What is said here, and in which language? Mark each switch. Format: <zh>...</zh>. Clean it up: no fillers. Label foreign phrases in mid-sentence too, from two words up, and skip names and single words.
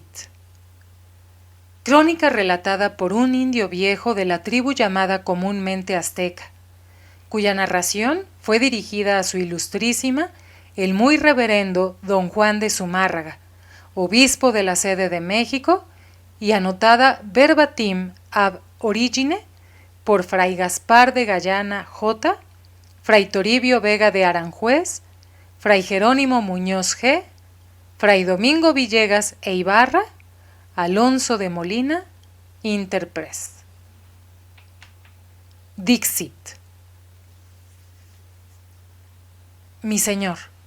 <es>Crónica relatada por un indio viejo de la tribu llamada comúnmente azteca, cuya narración fue dirigida a su ilustrísima, el muy reverendo don Juan de Zumárraga, obispo de la sede de México, y anotada</es> <la>verbatim ab origine</la> <es>por Fray Gaspar de Gallana J., Fray Toribio Vega de Aranjuez, Fray Jerónimo Muñoz G., Fray Domingo Villegas e Ibarra, Alonso de Molina,</es> <la>Interpres. Dixit.</la> <es>Mi señor.</es>